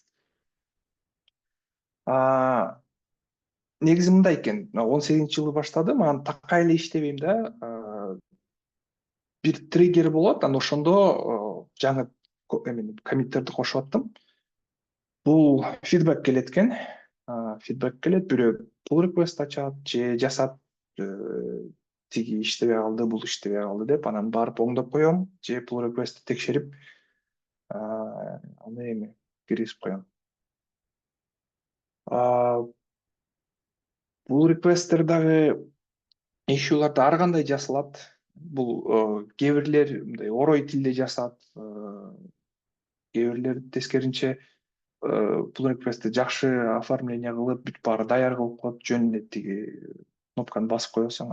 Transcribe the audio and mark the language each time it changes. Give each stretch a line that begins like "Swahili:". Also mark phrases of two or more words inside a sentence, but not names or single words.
Kyrgyz: Негизи мындай экен, 18 жылы баштадым, анан такай эле иштебейм да. Бир триггер болот, анан ошондо жаңы коммиттерди кошуп аттым. Бул фидбек келет экен. Фидбек келет, бирөө
English: pull request
Kyrgyz: ачат же жасап, тиги иштебей калды, бул иштебей калды деп, анан барып оңдоп коем, же
English: pull requestти
Kyrgyz: текшерип, аны киргизип коем.
English: Pull requesттер
Kyrgyz: дагы ишууларда ар кандай жасалат. Бул кээ бирлер мындай орой тилде жасап, кээ бирлер тескеринче
English: pull request'ти
Kyrgyz: жакшы оформление кылып, бүт баары даяр кылып коет, жөн эле тиги кнопканы басып коесуң.